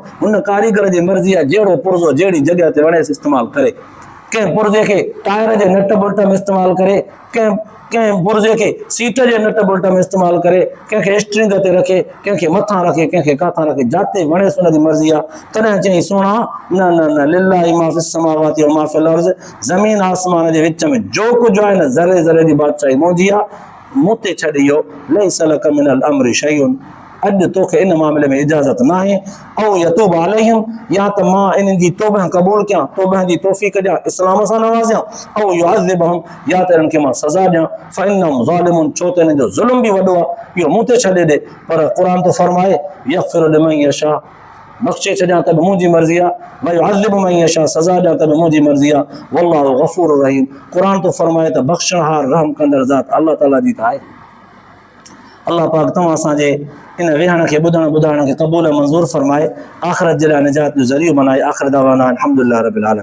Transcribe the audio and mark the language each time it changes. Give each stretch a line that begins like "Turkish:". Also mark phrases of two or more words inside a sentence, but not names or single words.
Sindhi: हुन कारीगर जी मर्ज़ी आहे जहिड़ो पुर्ज़ो जहिड़ी जॻह ते वणेसि इस्तेमालु करे। कंहिं पुर्ज़े खे टायर जे नट बोल्ट में इस्तेमालु करे, कंहिं पुर्ज़े खे सीट जे नट बोल्ट में इस्तेमालु करे, कंहिंखे स्ट्रिंग ते रखे, कंहिंखे मथां रखे, कंहिंखे काथां रखे, जाते वणेसि उनजी मर्ज़ी आहे। तॾहिं चई सोणा न न न
Arabic: لله ما في السماوات و ما في الأرض,
Sindhi: ज़मीन आसमान जे विच में जो कुझु आहे न ज़रे ज़रे जी बादशाही मुंहिंजी आहे, मूं ते छॾ इहो
Arabic: ليس لك من الأمر شيء,
Sindhi: अॼु तोखे इन मामले में इजाज़त न आहे। ऐं
Arabic: يتوب عليهم,
Sindhi: या त मां इन्हनि जी तौबह क़बूल कयां, तौबह जी तौफ़ीक़ ॾियां, इस्लाम सां नवाज़ियां, ऐं युअज़िबहुम, या त इन्हनि खे मां सज़ा ॾियां,
Arabic: فإنهم ظالمون,
Sindhi: छो त इन्हनि जो ज़ुल्म बि वॾो आहे, इहो मूं ते छॾे ॾे। पर क़ुर थो फरमाए
Arabic: يغفر لمن يشاء,
Sindhi: बख़्शे छॾियां त बि मुंहिंजी मर्ज़ी आहे,
Arabic: و يعذب من يشاء,
Sindhi: सज़ा ॾियां त बि मुंहिंजी मर्ज़ी आहे।
Arabic: والله غفور رحيم,
Sindhi: क़ुर थो फरमाए त बख़्शणहार रहम कंदड़ ज़ात अल्लाह ताला जी त आहे। अल्लाह पाक तव्हां असांजे इन वेहण खे ॿुधण ॿुधाइण खे क़बूल मंज़ूर फरमाए, आख़िरत जे लाइ निजात जो ज़रियो बनाए।
Arabic: آخر دعوانا الحمدلله رب العالمين.